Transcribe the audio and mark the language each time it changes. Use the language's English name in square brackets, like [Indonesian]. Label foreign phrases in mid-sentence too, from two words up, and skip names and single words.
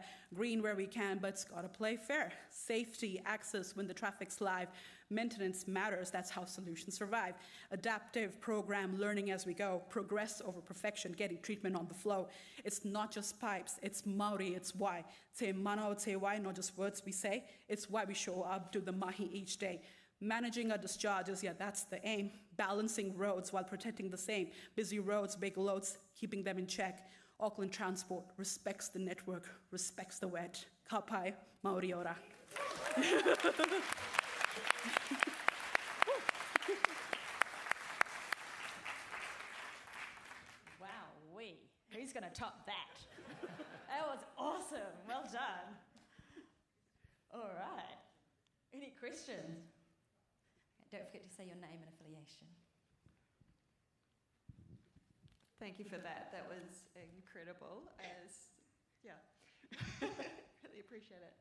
[English] Green where we can, but it's gotta play fair. Safety, access when the traffic's live. Maintenance matters, that's how solutions survive. Adaptive program, learning as we go. Progress over perfection, getting treatment on the flow. It's not just pipes, it's Māori, it's why. [Māori] Te mana o te wai, [English] not just words we say, it's why we show up, do the mahi each day. Managing our discharges, yeah, that's the aim. Balancing roads while protecting the same. Busy roads, big loads, keeping them in check. Auckland Transport respects the network, respects the wet. [Māori] Ka pai, Māori ora. [English] Wowee, who's going to top that? That was awesome, well done. All right, any questions? Don't forget to say your name and affiliation. Thank you for that. That was incredible. Really appreciate it.